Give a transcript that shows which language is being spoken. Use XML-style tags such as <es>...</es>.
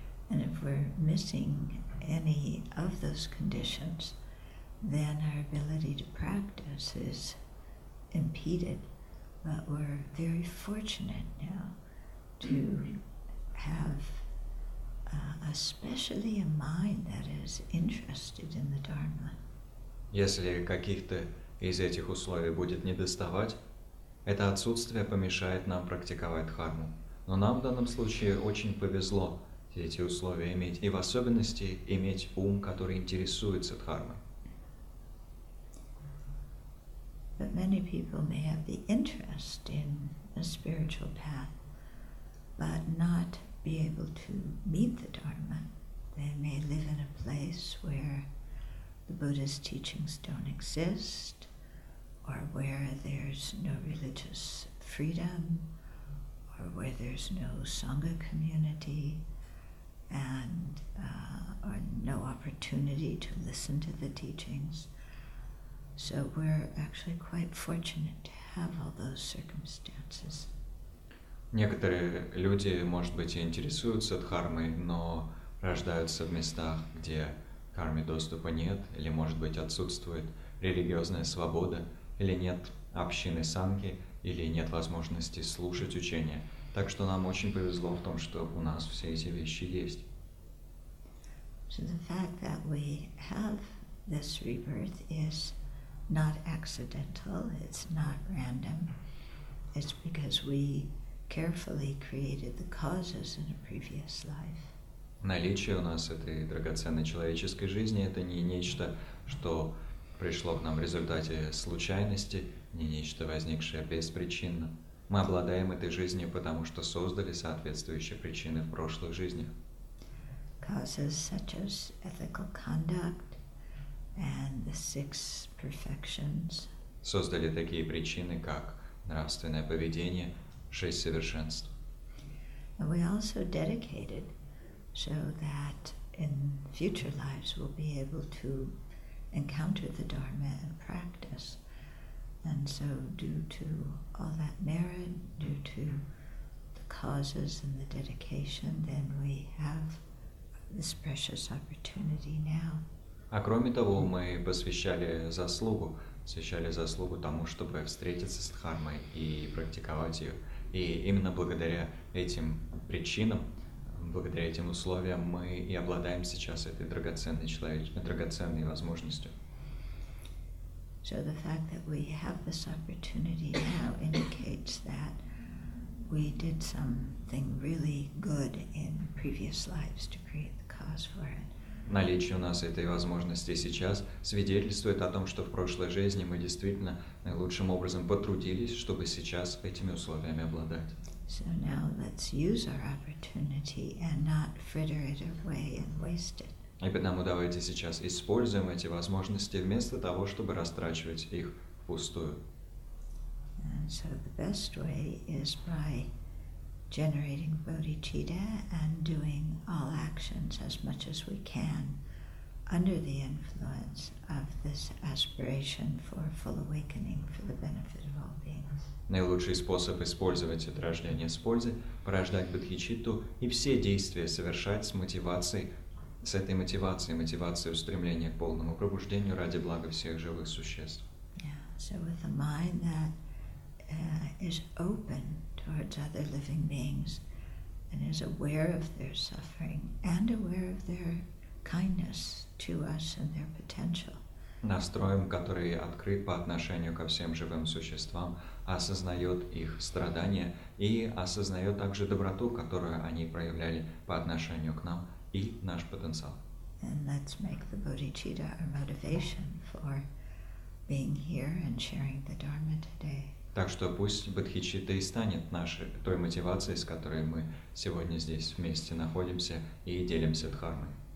<en>And if we're missing any of those conditions, then our ability to practice is impeded. But we're very fortunate now to have especially a mind that is interested in the Dharma.</en> <ru>Если каких-то из этих условий будет недоставать, это отсутствие помешает нам практиковать дхарму. Но нам в данном случае очень повезло эти условия иметь, и в особенности иметь ум, который интересуется дхармой.</ru> <en>But many people may have the interest in a spiritual path, but not be able to meet the Dharma. They may live in a place where the Buddha's teachings don't exist, or where there's no religious freedom, or where there's no Sangha community, and or no opportunity to listen to the teachings. So we're actually quite fortunate to have all those circumstances.</en> <ru>Некоторые люди, может быть, и интересуются дхармой, но рождаются в местах, где к дхарме доступа нет, или, может быть, отсутствует религиозная свобода, или нет общины санги, или нет возможности слушать учения. Так что нам очень повезло в том, что у нас все эти вещи есть.</ru> <en>So the fact that we have this rebirth is not accidental, it's not random. It's because we carefully created the causes in a previous life.</en> <ru>Наличие у нас этой драгоценной человеческой жизни – это не нечто, что пришло к нам в результате случайности, не нечто, возникшее беспричинно. Мы обладаем этой жизнью, потому что создали соответствующие причины в прошлых жизнях.</ru> <en>Causes such as ethical conduct and the 6 perfections.</en> <ru>Создали такие причины, как нравственное поведение, 6 совершенств.</ru> <en>And we also dedicated so that in future lives we'll be able to encounter the Dharma and practice. And so due to all that merit, due to the causes and the dedication, then we have this precious opportunity now.</en> <ru>А кроме того, мы посвящали заслугу тому, чтобы встретиться с дхармой и практиковать ее. И именно благодаря этим причинам, благодаря этим условиям мы и обладаем сейчас этой драгоценной возможностью.</ru> <en>So the fact that we have this opportunity now indicates that we did something really good in previous lives to create the cause for it.</en> <ru>Наличие у нас этой возможности сейчас свидетельствует о том, что в прошлой жизни мы действительно наилучшим образом потрудились, чтобы сейчас этими условиями обладать.</ru> <en>So now let's use our opportunity and not fritter it away and waste it.</en> <ru>И потому давайте сейчас используем эти возможности вместо того, чтобы растрачивать их впустую.</ru> <en>And so the best way is by generating bodhicitta and doing all actions as much as we can under the influence of this aspiration for full awakening for the benefit of all beings.</en> <ru>Наилучший способ использовать это рождение с пользой – порождать бодхичитту и все действия совершать с этой мотивацией устремления к полному пробуждению ради блага всех живых существ.</ru> <en>Yeah, so with a mind that is open towards other living beings and is aware of their suffering and aware of their kindness to us and their potential.</en> <ru>настроем, который открыт по отношению ко всем живым существам, осознает их страдания и осознает также доброту, которую они проявляли по отношению к нам, и наш потенциал.</ru> <en>And let's make the bodhicitta our motivation for being here and sharing the Dharma today.</en> <ru>Так что пусть бодхичитта и станет нашей той мотивацией, с которой мы сегодня здесь вместе находимся и делимся дхармой.</ru>